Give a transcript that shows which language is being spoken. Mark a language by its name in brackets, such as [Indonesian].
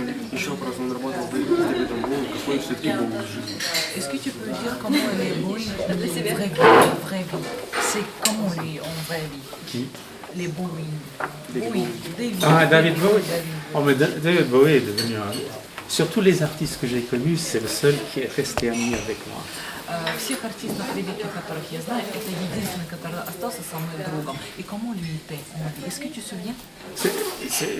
[Russian] Еще вопрос, он работал с Дэвидом Боуи, какой все-таки был в жизни? [French] Est-ce que tu peux dire comment elle est Bowie vraie vie? C'est comment lui en vraie vie? Qui? Les Bowie. Bowie. David. Ah, David Bowie. David. Oh, mais David Bowie est devenu un. Sur tous les artistes que j'ai connus, c'est le seul qui est resté ami avec moi. [Russian] Всех артистов великих, которых я знаю, это единственный, который остался со мной другом. [French] И comment lui était en vie? Est-ce que tu te souviens?